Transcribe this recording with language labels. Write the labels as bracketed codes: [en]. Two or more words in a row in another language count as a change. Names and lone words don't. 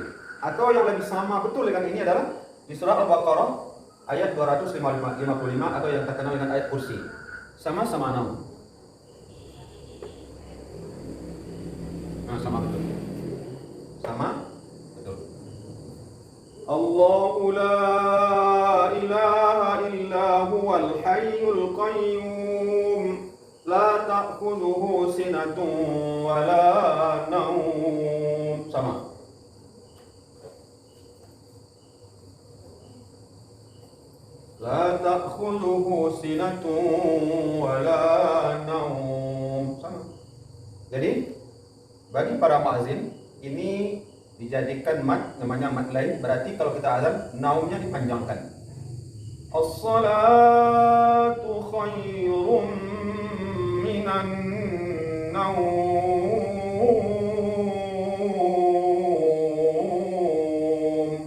[id] Atau yang lebih sama betul dengan ini adalah di surah Al-Baqarah ayat 255 atau yang terkenal dengan ayat kursi. Sama-sama naum. Nah, sama betul. Sama betul. [ar] الله لا إله إلا هو الحي القيوم لا تأخذه سنة ولا نوم. [id] Sama. [ar] لا تأخذه سنة ولا نوم. [id] Sama. Jadi bagi para muadzin ini dijadikan mat, namanya mat lain. Berarti kalau kita azan, naumnya dipanjangkan. [ar] الصلاة خير من النوم.